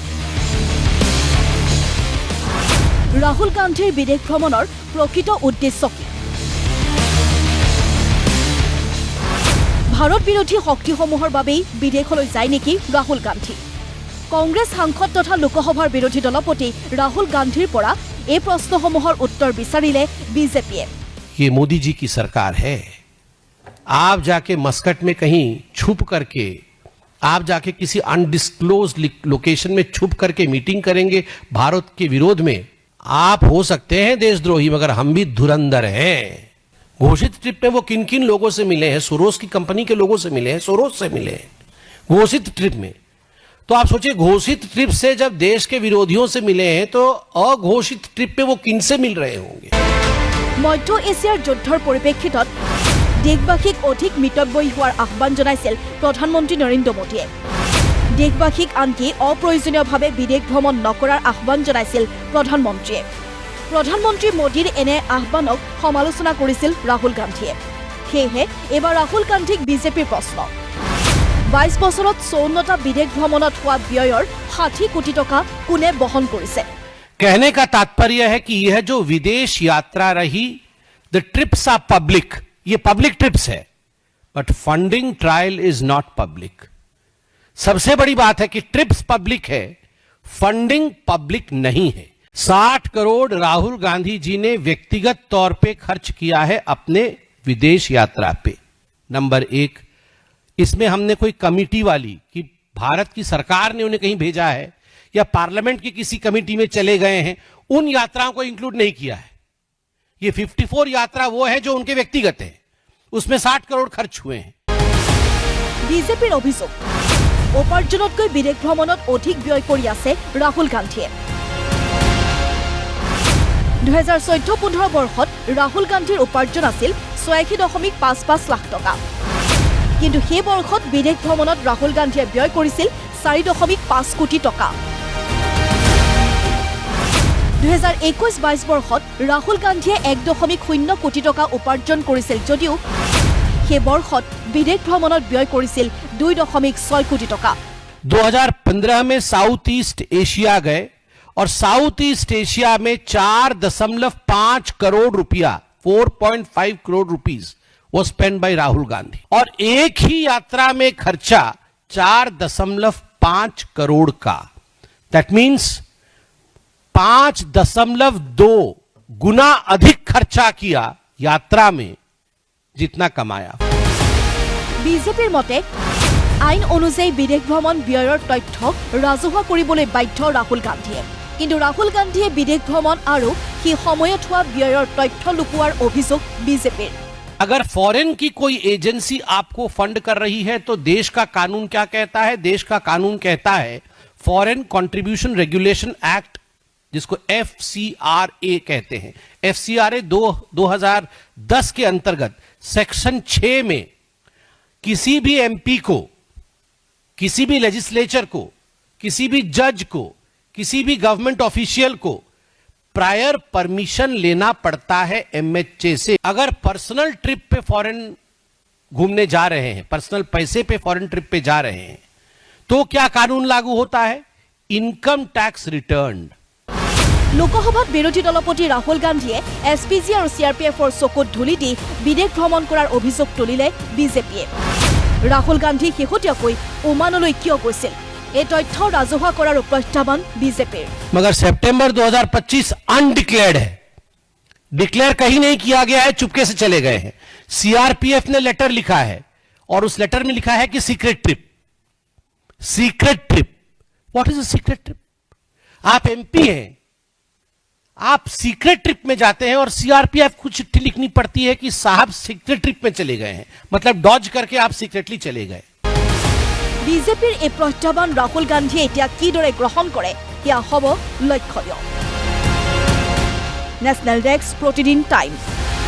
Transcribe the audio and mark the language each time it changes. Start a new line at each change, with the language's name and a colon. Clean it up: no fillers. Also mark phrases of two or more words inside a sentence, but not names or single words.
Assamese: ৰাহুল গান্ধীৰ বিদেশ ভ্ৰমণৰ প্ৰকৃত উদ্দেশ্য কি ভাৰত বিৰোধী শক্তিসমূহৰ বাবেই বিদেশলৈ যায় নেকি ৰাহুল গান্ধী কংগ্ৰেছ সাংসদ তথা লোকসভাৰ বিৰোধী দলপতি ৰাহুল গান্ধীৰ পৰা এই প্ৰশ্নসমূহৰ উত্তৰ বিচাৰিলে বিজেপিয়ে
Hindi: ये मोदी जी की सरकार है आप जाके मस्कट में कहीं छुप करके आप जाके किसी
English: undisclose location
Hindi: में छुप करके मीटिंग करेंगे भारत के विरोध में आप हो सकते हैं देशद्रोही मगर हम भी धुरंधर हैं घोषित ट्रिप में वो किन किन लोगों से मिले हैं सोरोस की कंपनी के लोगों से मिले हैं सोरोस से मिले हैं घोषित ट्रिप में तो आप सोचिए घोषित ट्रिप से जब देश के विरोधियों से मिले हैं तो अघोषित ट्रिप पे वो किन से मिल रहे होंगे
Assamese: মধ্য এছিয়াৰ যুদ্ধৰ পৰিপ্ৰেক্ষিতত দেশবাসীক অধিক মিতব্যয়ী হোৱাৰ আহ্বান জনাইছিল প্ৰধানমন্ত্ৰী নৰেন্দ্ৰ মোদীয়ে দেশবাসীক আনকি অপ্ৰয়োজনীয়ভাৱে বিদেশ ভ্ৰমণ নকৰাৰ আহ্বান জনাইছিল প্ৰধানমন্ত্ৰীয়ে প্ৰধানমন্ত্ৰী মোদীৰ এনে আহ্বানক সমালোচনা কৰিছিল ৰাহুল গান্ধীয়ে সেয়েহে এবাৰ ৰাহুল গান্ধীক বিজেপিৰ প্ৰশ্ন 22 বছৰত 54টা বিদেশ ভ্ৰমণত হোৱা ব্যয়ৰ 60 কোটি টকা কোনে বহন কৰিছে
Hindi: कहने का तात्पर्य है कि यह जो विदेश यात्रा रही
English: the trips are public
Hindi: ये
English: public trips
Hindi: है
English: but funding trial is not public
Hindi: सबसे बड़ी बात है कि
English: trips public
Hindi: है
English: funding public
Hindi: नहीं है 60 करोड़ राहुल गांधी जी ने व्यक्तिगत तौर पे खर्च किया है अपने विदेश यात्रा पे नंबर 1 इसमें हमने कोई कमिटी वाली कि भारत की सरकार ने उन्हें कहीं भेजा है या पार्लियामेंट की किसी कमेटी में चले गए हैं उन यात्राओं को इंक्लूड नहीं किया है ये 54 यात्रा वो है जो उनके व्यक्तिगत है उसमें 60 करोड़ खर्च हुए हैं
Assamese: বিজেপিৰ অভিযোগ উপাৰ্জনতকৈ বিদেশ ভ্ৰমণত অধিক ব্যয় কৰি আছে ৰাহুল গান্ধীয়ে 2014-15 বৰ্ষত ৰাহুল গান্ধীৰ উপাৰ্জন আছিল 86.55 লাখ টকা কিন্তু সেই বৰ্ষত বিদেশ ভ্ৰমণত ৰাহুল গান্ধীয়ে ব্যয় কৰিছিল 4.5 কোটি টকা 2021-22 বৰ্ষত ৰাহুল গান্ধীয়ে 1.0 কোটি টকা উপাৰ্জন কৰিছিল যদিও সেই বৰ্ষত বিদেশ ভ্ৰমণত ব্যয় কৰিছিল 2.6 কোটি টকা
Hindi: 2015 में साउथ ईस्ट एशिया गए और साउथ ईस्ट एशिया में 4.5 करोड़ रुपया 4.5 करोड़ रुपीस वो
English: spend by
Hindi: राहुल गांधी और एक ही यात्रा में खर्चा 4.5 करोड़ का
English: that means
Hindi: 5.2 गुना अधिक खर्चा किया यात्रा में जितना कमाया
Assamese: বিজেপিৰ মতে আইন অনুযায়ী বিদেশ ভ্ৰমণ ব্যয়ৰ তথ্য ৰাজহুৱা কৰিবলৈ বাধ্য ৰাহুল গান্ধীয়ে কিন্তু ৰাহুল গান্ধীয়ে বিদেশ ভ্ৰমণ আৰু সেই সময়ত হোৱা ব্যয়ৰ তথ্য লুকুৱাৰ অভিযোগ বিজেপিৰ
Hindi: अगर फॉरेन की कोई एजेंसी आपको फंड कर रही है तो देश का कानून क्या कहता है देश का कानून कहता है फॉरेन कंट्रीब्यूशन रेगुलेशन एक्ट जिसको FCRA कहते हैं FCRA 2010 के अंतर्गत सेक्शन 6 में किसी भी MP को किसी भी लेजिस्लेचर को किसी भी जज को किसी भी
English: government official
Hindi: को
English: prior permission
Hindi: लेना पड़ता है MHA से अगर
English: personal trip
Hindi: पे फॉरेन घूमने जा रहे हैं पर्सनल पैसे पे
English: foreign trip
Hindi: पे जा रहे हैं तो क्या कानून लागू होता है
English: income tax return
Assamese: লোকসভাত বিৰোধী দলপতি ৰাহুল গান্ধীয়ে SPG আৰু CRPFৰ চকুত ধুলি দি বিদেশ ভ্ৰমণ কৰাৰ অভিযোগ তুলিলে বিজেপিয়ে ৰাহুল গান্ধী শেহতীয়াকৈ ওমানলৈ কিয় গৈছিল এই তথ্য ৰাজহুৱা কৰাৰ প্ৰত্যাহ্বান বিজেপিৰ
Hindi: मगर सितंबर 2025 अनडिक्लेयर्ड है डिक्लेयर कहीं नहीं किया गया है चुपके से चले गए हैं CRPF ने लेटर लिखा है और उस लेटर में लिखा है कि
English: secret trip what is a secret trip
Hindi: आप MP हैं आप
English: secret trip
Hindi: में जाते हैं और CRPF को चिट्ठी लिखनी पड़ती है कि साहब
English: secret trip
Hindi: में चले गए हैं मतलब डॉज करके आप सीक्रेटली चले गए
Assamese: বিজেপিৰ এই প্ৰত্যাহ্বান ৰাহুল গান্ধীয়ে এতিয়া কিদৰে গ্ৰহণ কৰে সেয়া হ'ব লক্ষণীয় নেশ্যনেল ডেস্ক প্ৰতিদিন টাইম